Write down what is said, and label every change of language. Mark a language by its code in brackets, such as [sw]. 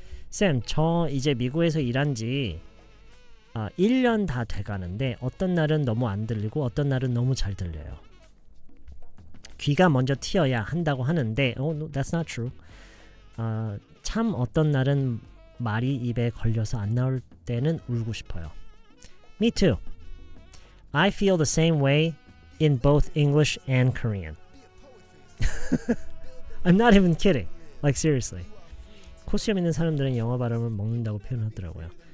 [ko] 쌤, 저 이제 미국에서 일한 지 1년 다 돼가는데 어떤 날은 너무 안 들리고 어떤 날은 너무 잘 들려요. 귀가 먼저 튀어야 한다고 하는데 [en] no, that's not true. [ko] 참 어떤 날은 말이 입에 걸려서 안 나올 때는 울고 싶어요. [en] Me too. I feel the same way in both English and Korean. I'm not even kidding. Like seriously. [ko] 코수염 있는 사람들은 영어 발음을 먹는다고 표현하더라고요.